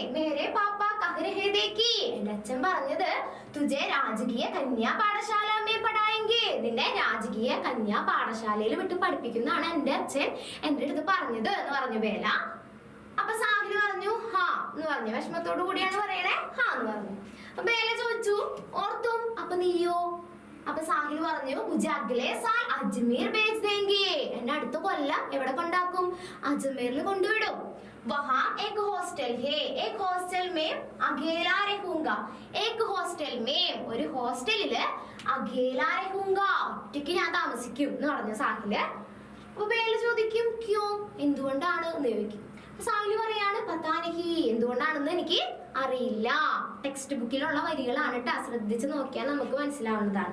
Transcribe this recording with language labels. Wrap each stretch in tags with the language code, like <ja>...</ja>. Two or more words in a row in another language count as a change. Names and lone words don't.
<hi>मेरे पापा कह रहे देखी,</hi> <ml>എന്റെ അച്ഛൻ പറഞ്ഞത്</ml> <hi>तुझे राजकीय कन्या पाठशाला में पढ़ाएंगे,</hi> <ml>നിന്നെ രാജകീയ കന്യാ പാഠശാലയിൽ വിട്ട് പഠിപ്പിക്കുന്നതാണ് എന്റെ അച്ഛൻ എന്റെ അടുത്ത് പറഞ്ഞത് എന്ന് പറഞ്ഞു ബേല. അപ്പൊ സാഹിൽ പറഞ്ഞു ഹാ എന്ന് പറഞ്ഞു. വിഷമത്തോടു കൂടിയാണ് പറയണേ, ഹാ എന്ന് പറഞ്ഞു. അപ്പൊ ബേല ചോദിച്ചു ഓർത്തും, അപ്പൊ നീയോ? അപ്പൊ സാഹിൽ പറഞ്ഞു</ml> <hi>मुझे अगले साल अजमेर भेज देंगे,</hi> <ml>എന്നെ അടുത്ത കൊല്ലം എവിടെ കൊണ്ടാക്കും? അജ്മീറിൽ കൊണ്ടുവിടും.</ml> <hi>वहाँ एक हॉस्टल है, एक हॉस्टल में अकेला रहूंगा, एक हॉस्टल में</hi> <ml>ഒരു ഹോസ്റ്റലില്</ml> <hi>अकेला रहूंगा,</hi> <ml>ഒറ്റയ്ക്ക് ഞാൻ താമസിക്കും എന്ന് പറഞ്ഞു സാഹില്. അപ്പൊ ബേല ചോദിക്കും ക്യോ, എന്തുകൊണ്ടാണ് എന്ന് ചോദിക്കും. സാഹില് പറയാണ്</ml> <hi>पता नहीं,</hi> <ml>എന്തുകൊണ്ടാണെന്ന് എനിക്ക് അറിയില്ല. ടെക്സ്റ്റ് ബുക്കിലുള്ള വരികളാണ് ട്ടാ, ശ്രദ്ധിച്ച് നോക്കിയാൽ നമുക്ക് മനസ്സിലാവുന്നതാണ്.</ml>